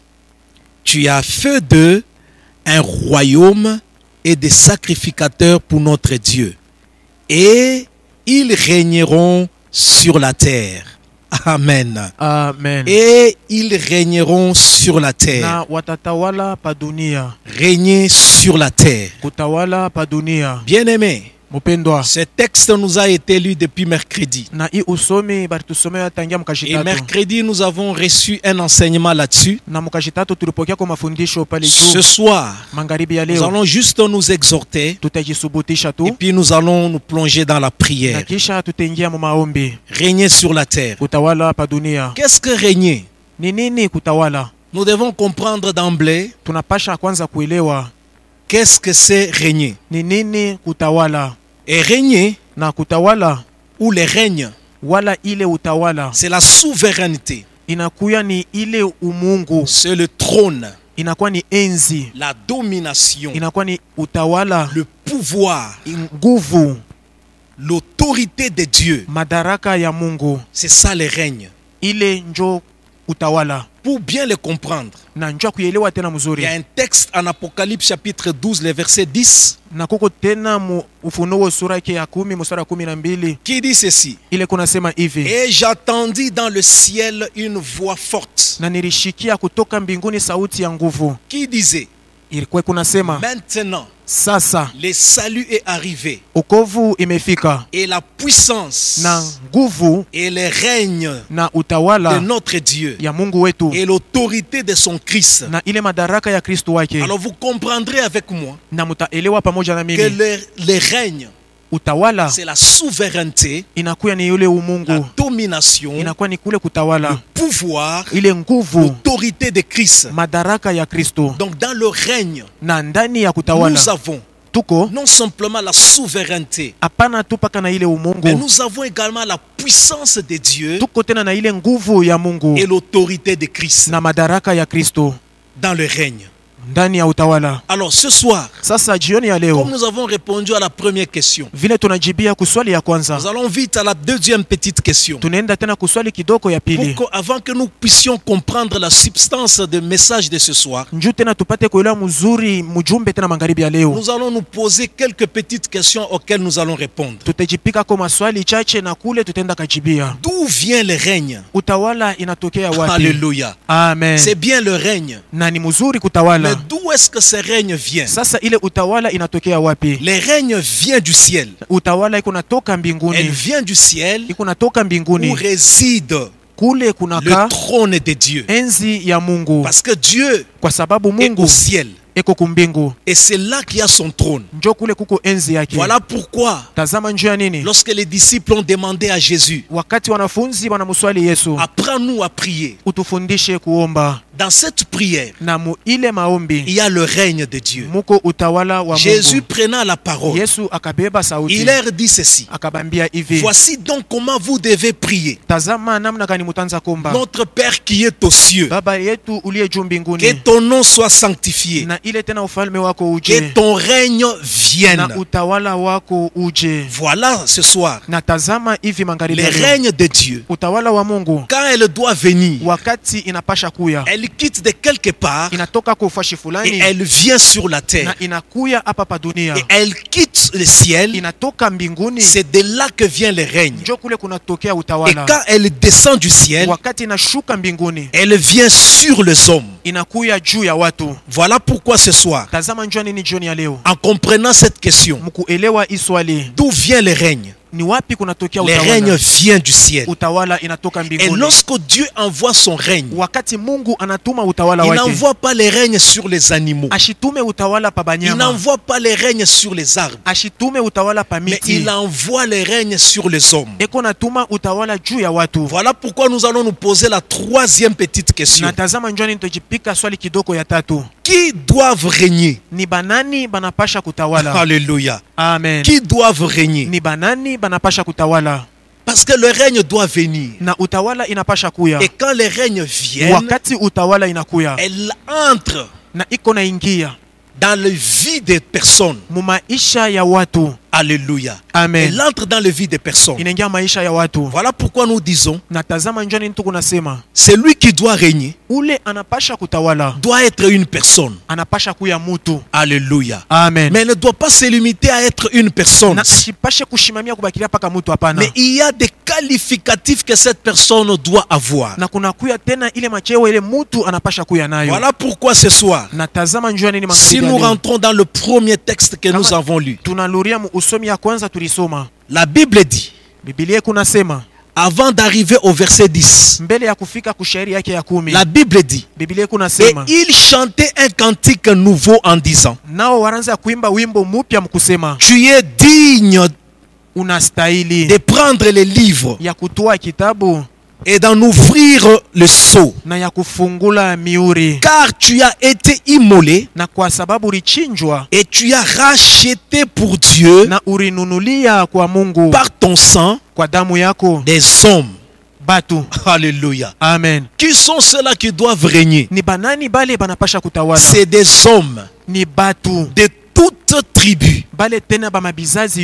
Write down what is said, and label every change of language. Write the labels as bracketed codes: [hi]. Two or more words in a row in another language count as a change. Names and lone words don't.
[fr] Tu as fait d'eux un royaume et des sacrificateurs pour notre Dieu. Et ils régneront sur la terre. Amen. Amen. Et ils régneront sur la terre. [sw] Na watatawala pa dunia, [fr] Régner sur la terre. [sw] kutawala pa dunia. [fr] Bien-aimés, [sw] Mupendwa, [fr] ce texte nous a été lu depuis mercredi. [sw] na hii usomi baritusomea tangia [fr] Et [sw] mkashitatu, [fr] mercredi, nous avons reçu un enseignement là-dessus. [sw] na mkashitatu tulipokea kwa mafundisho pale [fr] Ce [sw] juu. [fr] soir, [sw] Magharibi ya [fr] nous [sw] leo [fr] allons juste nous exhorter [sw] tutajisubutisha [fr] et [sw] tu, [fr] puis nous allons nous plonger dans la [sw] na [fr] prière. [sw] kisha tutaingia mu maombi. [fr] Régner sur la terre. [sw] Kutawala pa dunia [fr] Qu'est-ce que régner? [sw] ni nini? Kutawala, [fr] Nous devons comprendre d'emblée [sw] tunapasha kwanza kuelewa [fr] qu'est-ce que c'est régner. [sw] ni nini kutawala. [fr] Et régner, [sw] Na kutawala [fr] ou le règne, [sw] wala ile utawala [fr] c'est la souveraineté, [sw] inakuya ni ile umungu, [fr] c'est le trône, [sw] inakuwa ni enzi, [fr] la domination, [sw] inakuwa ni utawala, [fr] le pouvoir, [sw] nguvu, [fr] l'autorité de Dieu. [sw] madaraka ya Mungu. [fr] C'est ça le règne. [sw] Ile njo utawala, [fr] Pour bien le comprendre, [sw] na njo kuelewa tena [fr] il [sw] mzuri. [fr] y a un texte en Apocalypse chapitre 12, le verset 10, [sw] Na kuko tena mu Ufunuo sura yake ya 10 mstari wa 12, [fr] qui dit ceci: [sw] ile kunasema hivi: [fr] Et j'entendis dans le ciel une voix forte [sw] na nilishikia kutoka mbinguni sauti ya nguvu, [fr] qui disait: [sw] ilikuwa kunasema, [fr] Maintenant, [sw] sasa [fr] le salut est arrivé, [sw] ukovu imefika, [fr] et la puissance [sw] na nguvu [fr] et le règne [sw] na [fr] de [sw] utawala [fr] notre Dieu [sw] ya Mungu wetu, [fr] et l'autorité de son Christ. [sw] na ile madaraka ya Kristo wake. [fr] Alors vous comprendrez avec moi [sw] Na mutaelewa pamoja na [fr] que [sw] mimi, [fr] le règne, [sw] utawala [fr] c'est la souveraineté, [sw] inakuya ni yule [fr] la [sw] umungu, [fr] domination, [sw] inakuwa ni kule [fr] le [sw] kutawala, [fr] pouvoir, [sw] ile nguvu, [fr] l'autorité de Christ. [sw] madaraka ya Kristo. [fr] Donc dans le règne, [sw] Na ndani ya kutawala [fr] nous avons [sw] tuko [fr] non simplement la souveraineté, [sw] hapana tu paka na ile [fr] mais [sw] umungu, [fr] nous avons également la puissance de Dieu [sw] tuko tena na ile nguvu ya Mungu [fr] et l'autorité de Christ [sw] na madaraka ya Kristo [fr] dans le règne. [sw] ndani ya utawala. [fr] Alors ce soir, [sw] Sasa jioni ya [fr] comme [sw] leo, [fr] nous avons répondu à la première question, [sw] vile tunajibia kuswali ya kwanza, [fr] nous allons vite à la deuxième petite question. [sw] tunaenda tena kuswali kidogo ya pili. [fr] Avant que nous puissions comprendre la substance du message de ce soir, [sw] Njoo tena tupate kuelewa mzuri mjumbe tena magharibi ya leo. [fr] nous allons nous poser quelques petites questions auxquelles nous allons répondre. [sw] Tutajipika kwa maswali chache na kule tutaenda kajibia. [fr] D'où vient le règne? [sw] Utawala inatokea wapi? [fr] Alléluia. Amen. C'est bien le règne. [sw] Na ni mzuri [fr] Mais [sw] kutawala. [fr] d'où est-ce que ce règne vient? [sw] Sasa ile utawala inatokea wapi? [fr] Le règne vient du ciel. [sw] Utawala iko natoka [fr] Elle [sw] mbinguni. [fr] vient du ciel [sw] Iko natoka [fr] où [sw] mbinguni. [fr] réside [sw] Kule [fr] le [sw] kunaka [fr] trône de Dieu. [sw] enzi ya Mungu. [fr] Parce que Dieu [sw] Kwa sababu [fr] est [sw] Mungu [fr] au ciel. [sw] eko kumbingu. [fr] Et c'est là qu'il y a son trône. [sw] Njoo kule kuko enzi yake. [fr] Voilà pourquoi, [sw] Tazama njoo ya nini? [fr] lorsque les disciples ont demandé à Jésus, [sw] Wakati wanafunzi wanamswali Yesu, [fr] apprends-nous à prier. [sw] utufundishe kuomba. [fr] Dans cette prière, [sw] Na mu ile maombi [fr] il y a le règne de Dieu. [sw] muko utawala wa [fr] Jésus [sw] Mungu. [fr] prenant la parole, [sw] Yesu akabeba sauti. [fr] il leur dit ceci. [sw] Akabambia hivi. [fr] Voici donc comment vous devez prier. [sw] Tazama namna gani mutanza kuomba. [fr] Notre Père qui est aux cieux, [sw] Baba yetu uliye juu [fr] que [sw] mbinguni. [fr] ton nom soit sanctifié, [sw] Na ile tena ufalme wako [fr] que [sw] uje. [fr] ton règne vienne. [sw] Na utawala wako uje. [fr] Voilà ce soir, [sw] Na tazama hivi magharibi [fr] le [sw] ya leo. [fr] règne de Dieu. [sw] Utawala wa Mungu [fr] Quand elle doit venir, [sw] wakati inapasha kuya, [fr] elle quitte de quelque part [sw] inatoka kwa ufashi [fr] et [sw] fulani [fr] elle vient sur la terre. [sw] na inakuya hapa pa dunia. [fr] Et elle quitte le ciel. [sw] Inatoka mbinguni, [fr] C'est de là que vient le règne. [sw] njoo kule kunatokea [fr] Et [sw] utawala. [fr] quand elle descend du ciel, [sw] Wakati inashuka mbinguni, [fr] elle vient sur les hommes. [sw] inakuya juu ya watu. [fr] Voilà pourquoi ce soir, [sw] Tazama njoo nini jioni ya leo. [fr] en comprenant cette question, [sw] Mkuelewa hii swali, [fr] d'où vient le règne? [sw] ni wapi kunatokea [fr] Le règne [sw] utawala? [fr] vient du ciel. [sw] Utawala inatoka [fr] Et [sw] mbinguni. [fr] lorsque Dieu envoie son règne, [sw] Wakati Mungu anatuma utawala [fr] il [sw] wake, [fr] n'envoie pas le règne sur les animaux. [sw] ashitume utawala pa [fr] Il [sw] banyama, [fr] n'envoie pas le règne sur les arbres. [sw] ashitume utawala pa [fr] Mais [sw] miti, [fr] il envoie le règne sur les hommes. [sw] eko natuma utawala juu ya watu. [fr] Voilà pourquoi nous allons nous poser la troisième petite question. [sw] Na tazama njoni nitojipika swali kidogo ya tatu. [fr] Qui doivent régner? [sw] Ni banani banapasha kutawala? [fr] Alléluia. Amen. Qui doivent régner? [sw] Ni banani banapasha kutawala? [fr] Parce que le règne doit venir. [sw] Na utawala inapasha kuya. [fr] Et quand le règne vient, [sw] Wakati utawala inakuya, [fr] elle entre [sw] na iko na ingia [fr] dans la vie des personnes. [sw] mu maisha ya watu. [fr] Alléluia. Amen. Elle entre dans la vie des personnes. [sw] Inaingia maisha ya watu. [fr] Voilà pourquoi nous disons, [sw] Na tazama njoni nituko nasema, [fr] celui qui doit régner [sw] ule anapasha kutawala, [fr] doit être une personne. [sw] anapasha kuya mutu. [fr] Alléluia. Amen. Mais elle ne doit pas se limiter à être une personne. [sw] Na shipashe kushimamia kubakilia paka mutu, hapana. [fr] Mais il y a des qualificatifs que cette personne doit avoir. [sw] Na kuna kuya tena ile macheo ile mutu anapasha kuya nayo. [fr] Voilà pourquoi ce soir, [sw] Na tazama njoo nini [fr] si [sw] magharibi ya [fr] nous [sw] leo. [fr] rentrons dans le premier texte que nous avons lu, [sw] Tunaluria mu usomi ya kwanza tulisoma. [fr] la Bible dit, [sw] Biblia kunasema [fr] avant d'arriver au verset 10, [sw] mbele ya kufika kushairi yake ya 10. [fr] la Bible dit, [sw] Biblia [fr] et [sw] kunasema [fr] il chantait un cantique nouveau en disant, [sw] nao waranza kuimba wimbo mupya mkusema, [fr] tu es digne [sw] unastahili [fr] de prendre les livres [sw] ya kutoa kitabu [fr] et d'en ouvrir le sceau, [sw] na ya kufungula miuri, [fr] car tu as été immolé [sw] na kwa sababu ulichinjwa [fr] et tu as racheté pour Dieu [sw] na urinunulia kwa Mungu [fr] par ton sang [sw] kwa damu yako [fr] des hommes. [sw] batu. [fr] Alléluia. Amen. Qui sont ceux-là qui doivent régner? [sw] Ni banani bale banapasha kutawala? [fr] C'est des hommes [sw] Ni batu [fr] de toutes tribus, [sw] bale tena ba mabizazi